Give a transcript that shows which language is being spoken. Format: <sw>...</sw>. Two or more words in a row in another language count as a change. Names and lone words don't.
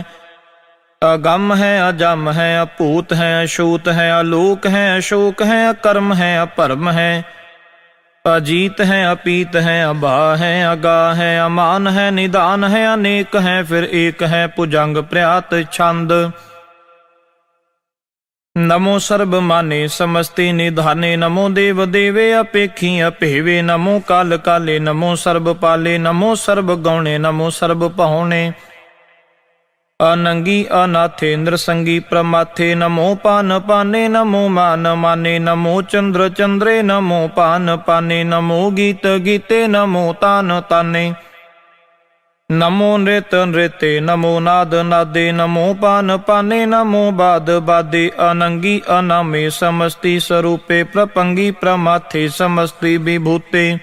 <bra>ਅਗੰਮ ਹੈ ਅਜਮ ਹੈ ਅਭੂਤ ਹੈ ਅਛੂਤ ਹੈ ਅਲੋਕ ਹੈ ਅਸ਼ੋਕ ਹੈ ਅਕਰਮ ਹੈ ਅਭਰਮ ਹੈ। ਅਜੀਤ ਹੈ ਅਪੀਤ ਹੈ ਅਭਾ ਹੈ ਅਗਾ ਹੈ ਅਮਾਨ ਹੈ ਨਿਦਾਨ ਹੈ ਅਨੇਕ ਹੈ ਫਿਰ ਏਕ ਹੈ ਭੁਜੰਗ ਪ੍ਰਿਆਤ ਛੰਦ। नमो सर्ब माने समस्ति निधाने नमो देव देवे अपेखी अपेवे नमो काल काले नमो सर्ब पाले नमो सर्ब गौणे नमो सर्ब पहुणे अनंगी अनाथे नृसंगी प्रमाथे नमो पान पाने नमो मान माने नमो चंद्र चंद्रे नमो पान पाने नमो गीत गीते नमो तान ताने नमो नृत नृते नमो नाद नादे नमो पान पाने नमो बाद बादे अनंगी अनामे समस्ति स्वरूपे प्रपंगी प्रमाथे समस्ति विभूते</bra>